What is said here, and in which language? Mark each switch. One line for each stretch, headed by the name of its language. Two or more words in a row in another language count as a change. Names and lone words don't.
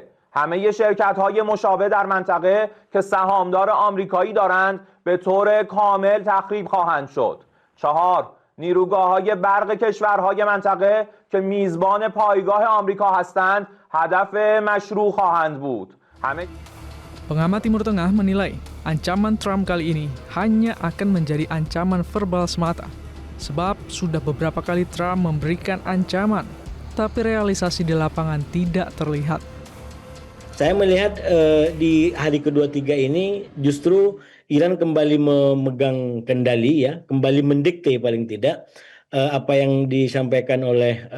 Persian: همه شرکت‌های مشابه در منطقه که سهامدار آمریکایی دارند به طور کامل تخریب خواهند شد. 4. نیروگاه‌های برق کشورهای منطقه که میزبان پایگاه آمریکا هستند هدف مشروع خواهند بود.
Indonesian: Pengamat Timur Tengah menilai ancaman Trump kali ini hanya akan menjadi ancaman verbal semata, sebab sudah beberapa kali Trump memberikan ancaman, tapi realisasi di lapangan tidak terlihat. Saya melihat di hari kedua-tiga ini justru Iran kembali memegang kendali, ya, kembali mendikte paling tidak apa yang disampaikan oleh